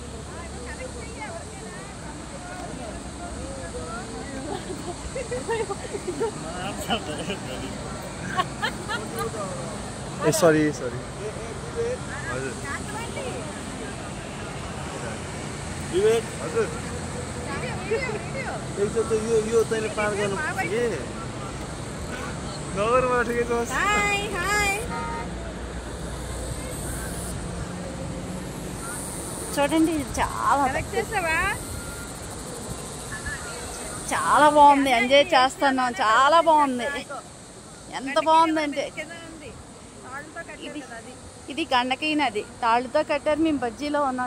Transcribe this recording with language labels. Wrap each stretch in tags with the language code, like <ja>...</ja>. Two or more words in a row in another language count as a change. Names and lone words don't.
<ne>सॉरी विवेक हजुर एकचोटि त यो तैँले पार गर्नु पर्छ कि नगरमा ठिकै छ।</ne> <te>చూడండి, చాలా బాగుంది. ఎంజాయ్ చేస్తున్నాం. చాలా బాగుంది. ఎంత బాగుందంటే ఇది గండకి నది. తాళ్ళతో కట్టారు. మేము బజ్జీలో ఉన్నాం.</te>